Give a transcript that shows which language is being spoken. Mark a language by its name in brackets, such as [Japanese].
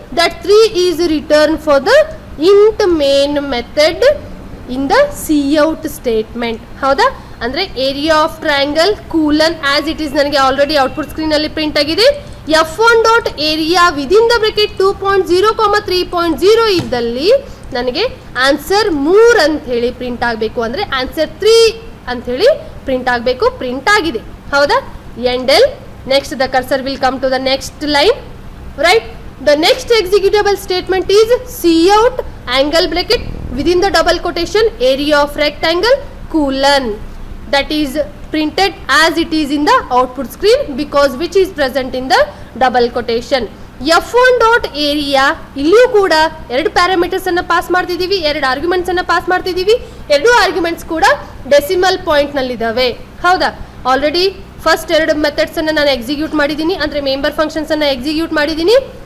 [English] That 3 is return for the int main method in the cout statement. [Kannada] ಹೌದಾ? ಅಂದ್ರೆ [English] area of triangle colon as it is [Kannada] ನನಗೆ already output screen ಅಲ್ಲಿ print ಆಗಿದೆ. F1 dot area [English] within the bracket [Kannada] 2.0, 3.0 ಇದ್ದಲ್ಲಿ ನನಗೆ answer 3 ಅಂತ ಹೇಳಿ print ಆಗಬೇಕು. ಅಂದ್ರೆ ಆನ್ಸರ್ 3 ಅಂತ ಹೇಳಿ ಪ್ರಿಂಟ್ ಆಗಬೇಕು. ಪ್ರಿಂಟ್ ಆಗಿದೆ. ಹೌದಾ? [English] Endl. Next the cursor will come to the next line. Right? The next executable statement is cout angle bracket within the double quotation area of rectangle colon, that is printed as it is in the output screen because which is present in the double quotation. [Kannada] f1 dot area ಇಲ್ಲಿಯೂ ಕೂಡ ಎರಡು parameters ಅನ್ನ pass ಮಾಡ್ತಿದೀವಿ, ಎರಡು arguments ಅನ್ನ pass ಮಾಡ್ತಿದೀವಿ. ಎರಡು arguments ಕೂಡ ಡೆಸಿಮಲ್ ಪಾಯಿಂಟ್ ನಲ್ಲಿ ಇದಾವೆ. ಹೌದಾ? ಆಲ್ರೆಡಿ ಫಸ್ಟ್ ಎರಡು ಮೆಥಡ್ಸ್ ಅನ್ನ ನಾನು ಎಕ್ಸಿಕ್ಯೂಟ್ ಮಾಡಿದ್ದೀನಿ, ಅಂದ್ರೆ ಮೆಂಬರ್ ಫಂಕ್ಷನ್ಸ್ ಅನ್ನ ಎಕ್ಸಿಕ್ಯೂಟ್ ಮಾಡಿದ್ದೀನಿ.